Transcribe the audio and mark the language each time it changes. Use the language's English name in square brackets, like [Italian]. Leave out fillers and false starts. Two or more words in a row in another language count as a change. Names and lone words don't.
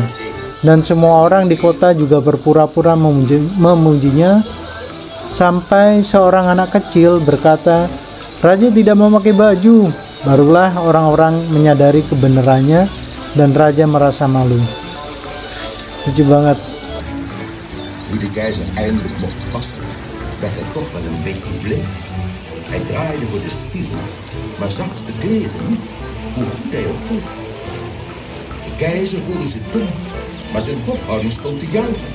[Indonesian] Dan semua orang di kota juga berpura-pura memujinya, sampai seorang anak kecil berkata, "Raja tidak memakai baju." Barulah orang-orang menyadari kebenarannya dan raja merasa malu. Lucu banget. [Dutch] Nu de keizer eindelijk mocht passen, werd hij toch wel een beetje bleek. Hij draaide voor de spiegel, maar zag de kleren niet, hoe goed hij ook droeg. De keizer voelde zich dom, maar zijn hofhouding stond te juichen.